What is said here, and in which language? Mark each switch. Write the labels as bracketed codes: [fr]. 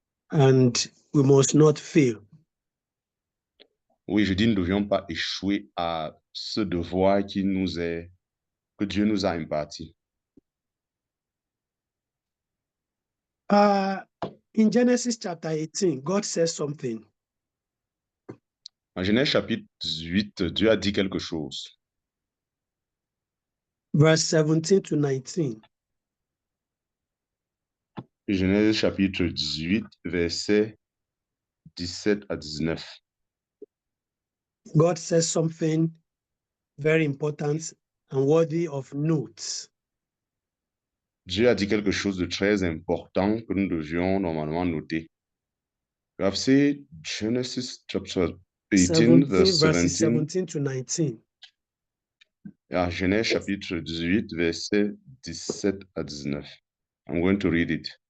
[en] And we must not fail. [fr] Oui, je dis, nous ne devions pas échouer à ce devoir que Dieu nous a imparti. [en] In Genesis chapter 18, God says something. [fr] En Genèse chapitre 18, Dieu a dit quelque chose. [en] Verse 17 to 19. [fr] Genèse chapitre 18, versets 17 à 19. [en] God says something very important and worthy of notes. [fr] Dieu a dit quelque chose de très important que nous devions normalement noter. [en] You have said Genesis chapter 18, verse 17 to 19. [fr] Yeah, Genèse chapitre 18, verset 17 à 19. [en] I'm going to read it.